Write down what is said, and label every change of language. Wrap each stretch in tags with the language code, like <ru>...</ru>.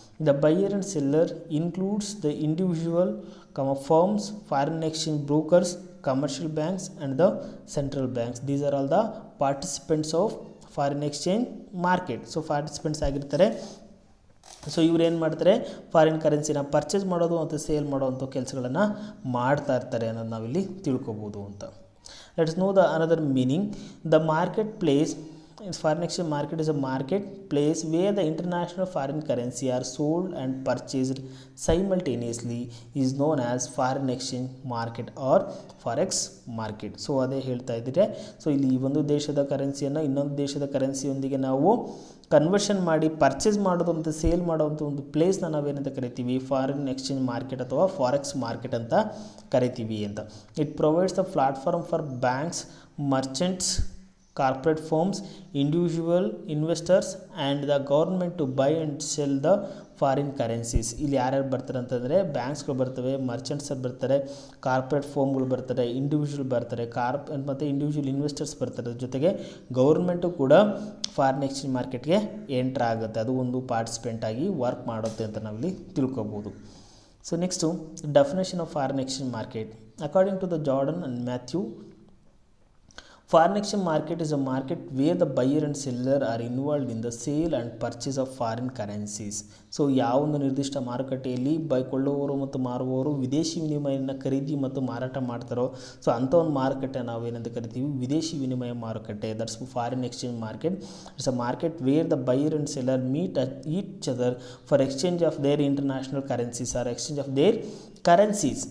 <en>The buyer and seller includes the individual firms, foreign exchange brokers, commercial banks and the central banks. These are all the participants of foreign exchange market.</en> <kn>So participants ಆಗಿರ್ತಾರೆ. So ಇವ್ರು ಏನು ಮಾಡ್ತಾರೆ, foreign ಕರೆನ್ಸಿನ purchase ಮಾಡೋದು ಮತ್ತು sale ಮಾಡೋವಂಥ ಕೆಲಸಗಳನ್ನು ಮಾಡ್ತಾ ಇರ್ತಾರೆ ಅನ್ನೋದು ನಾವಿಲ್ಲಿ ತಿಳ್ಕೊಬೋದು ಅಂತ.</kn> <en>Let's know the another meaning. The market place, foreign exchange market is a market place where the international foreign currency are sold and purchased simultaneously is known as foreign exchange market or forex market.</en> <kn>So ಅದೇ ಹೇಳ್ತಾ ಇದ್ದರೆ, so ಇಲ್ಲಿ ಒಂದು ದೇಶದ ಕರೆನ್ಸಿಯನ್ನು ಇನ್ನೊಂದು ದೇಶದ ಕರೆನ್ಸಿಯೊಂದಿಗೆ ನಾವು ಕನ್ವರ್ಷನ್ ಮಾಡಿ ಪರ್ಚೇಸ್ ಮಾಡೋದು ಮತ್ತು ಸೇಲ್ ಮಾಡೋವಂಥ ಒಂದು ಪ್ಲೇಸ್ನ ನಾವೇನಂತ ಕರಿತೀವಿ, ಫಾರಿನ್ ಎಕ್ಸ್ಚೇಂಜ್ ಮಾರ್ಕೆಟ್ ಅಥವಾ ಫಾರೆಕ್ಸ್ ಮಾರ್ಕೆಟ್ ಅಂತ ಕರಿತೀವಿ ಅಂತ.</kn> <en>It provides the platform for banks, merchants, corporate firms, individual investors and the government to buy and sell the foreign currencies.</en> <kn>ಇಲ್ಲಿ ಯಾರ್ಯಾರು ಬರ್ತಾರೆ ಅಂತಂದರೆ, ಬ್ಯಾಂಕ್ಸ್ಗಳು ಬರ್ತವೆ, ಮರ್ಚೆಂಟ್ಸ್ ಬರ್ತಾರೆ, ಕಾರ್ಪೊರೇಟ್ ಫರ್ಮ್ಗಳು ಬರ್ತಾರೆ, ಇಂಡಿವಿಜುವಲ್ ಬರ್ತಾರೆ, ಮತ್ತು ಇಂಡಿವಿಜುವಲ್ ಇನ್ವೆಸ್ಟರ್ಸ್ ಬರ್ತಾರೆ. ಜೊತೆಗೆ ಗೌರ್ಮೆಂಟು ಕೂಡ ಫಾರಿನ್ ಎಕ್ಸ್ಚೇಂಜ್ ಮಾರ್ಕೆಟ್ಗೆ ಎಂಟ್ರ್ ಆಗುತ್ತೆ, ಅದು ಒಂದು ಪಾರ್ಟಿಸಿಪೆಂಟ್ ಆಗಿ ವರ್ಕ್ ಮಾಡುತ್ತೆ ಅಂತ ನಾವಿಲ್ಲಿ ತಿಳ್ಕೊಬೋದು.</kn> <en>So next, definition of foreign exchange market. According to the Jordan and Matthew, Foreign exchange market is a market where the buyer and seller are involved in the sale and purchase of foreign currencies.</en> <kn>So ಯಾವ ಒಂದು ನಿರ್ದಿಷ್ಟ ಮಾರುಕಟ್ಟೆಯಲ್ಲಿ ಕೊಳ್ಳುವವರು ಮತ್ತು ಮಾರುವವರು ವಿದೇಶಿ ವಿನಿಮಯನ ಖರೀದಿ ಮತ್ತು ಮಾರಾಟ ಮಾಡ್ತಾರೋ ಸೊ ಅಂಥ ಒಂದು ಮಾರುಕಟ್ಟೆ ನಾವು ಏನಂತ ಕರಿತೀವಿ ವಿದೇಶಿ ವಿನಿಮಯ ಮಾರುಕಟ್ಟೆ.</kn> <en>That's foreign exchange market. It's a market where the buyer and seller meet each other for exchange of their international currencies or exchange of their currencies.</en>